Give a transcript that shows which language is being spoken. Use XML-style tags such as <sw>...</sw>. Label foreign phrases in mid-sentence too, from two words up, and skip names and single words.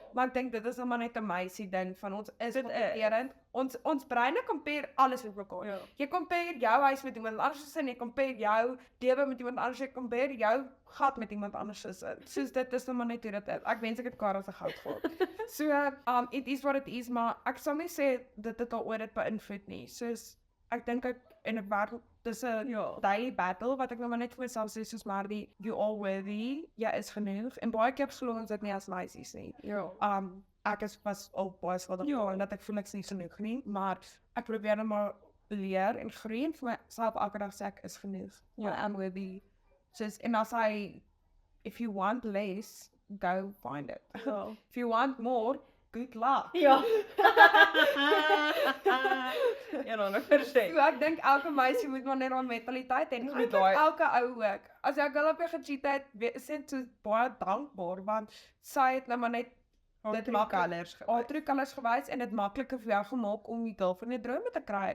<af>Maar ek dink dit is nou maar net 'n meisie ding van ons is kompeterend. Ons breine compare alles met mekaar. Ja. Jy compare jou huis met iemand anders en jy compare jou lewe met iemand anders, jy compare jou gat met iemand anders se. Soos dit is nou maar net hoe dit is. Ek wens ek het Karel se goud gehad. So,</af> <en>it is what it is,</en> <af>maar ek sal nie sê dit het al ooit dit beïnvloed nie. Soos ek dink ek in 'n battle, dis 'n</af> <en>daily battle</en> <af>wat ek nou maar net vir myself sê soos maar die</af> <en>you all worthy,</en> <af>jy is genoeg. En baie keer glo ons dit nie as meisies nie. Ja. Ek was al baie skuldig en dat ek voel ek is nie genoeg nie, maar ek probeer net maar leer en groei en vir myself elke dag sê ek is genoeg. Ja.</af> <en>I am worthy.</en> <af>Soos en</af> <en>as if you want less, go find it.</en> <af>Ja.</af> <en>If you want more, good luck.</en> <af>Ja. Ja, nou, 100%. So ek dink elke meisie moet maar net daai mentaliteit hê. Met Ek daai- elke ou ook. As jy girl op jou gecheat het, is dit so baie dankbaar want sy het nou maar net dit</af> <en>true colors</en> <af>gewys en dit makliker vir jou gemaak om die girl van jou drome te kry.</af>